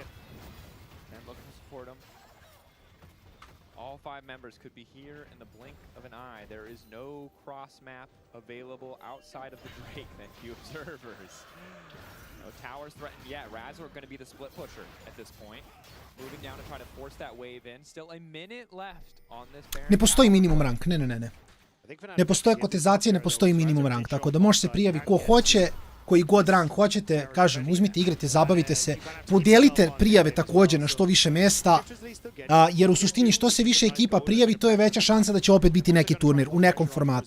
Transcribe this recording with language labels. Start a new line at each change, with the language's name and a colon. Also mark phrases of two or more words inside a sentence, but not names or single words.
English: And looking to support him. All 5 members could be here in the blink of an eye. There is no cross map available outside of the Drake than few observers. No towers threatened yet. Razork going to be the split pusher at this point. Moving down to try to force that wave in. Still a minute left on this Baron.
Croatian: Ne postoji minimum rank, ne. Ne postoje kotizacije, ne postoji minimum rank, tako da može se prijavi ko hoće, koji god rank hoćete, kažem, uzmite, igrate, zabavite se, podelite prijave također na što više mjesta, jer u suštini što se više ekipa prijavi, to je veća šansa da će opet biti neki turnir u nekom formatu.